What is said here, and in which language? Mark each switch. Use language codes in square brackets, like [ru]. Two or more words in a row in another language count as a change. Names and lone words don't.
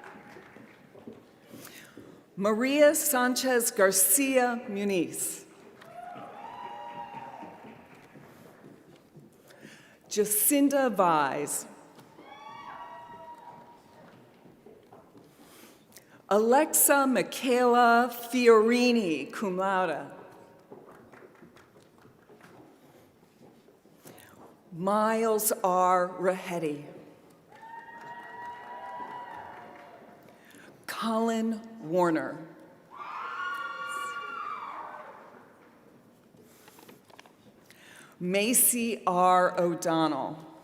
[en] Maria Sanchez Garcia Muniz. Jacinda Vise. Alexa Michaela Fiorini, [la] cum laude. [en] Miles R. Rahetti. Colin Warner. Macy R. O'Donnell.